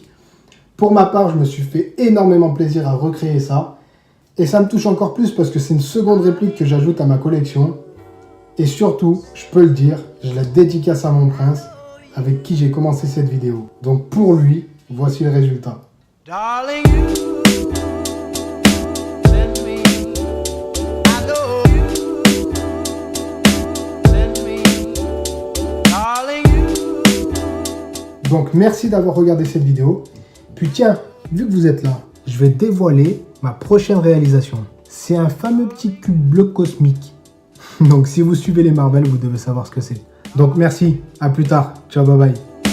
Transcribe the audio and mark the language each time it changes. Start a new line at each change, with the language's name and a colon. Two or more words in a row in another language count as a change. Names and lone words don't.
French: Pour ma part, je me suis fait énormément plaisir à recréer ça. Et ça me touche encore plus parce que c'est une seconde réplique que j'ajoute à ma collection. Et surtout, je peux le dire, je la dédicace à mon prince, avec qui j'ai commencé cette vidéo. Donc pour lui, voici le résultat.
English: Darling, you send me, I know you send me, darling, you.
French: Donc merci d'avoir regardé cette vidéo. Puis tiens, vu que vous êtes là, je vais dévoiler ma prochaine réalisation. C'est un fameux petit cube bleu cosmique. Donc si vous suivez les Marvel, vous devez savoir ce que c'est. Donc merci, à plus tard. Ciao,
English: bye bye.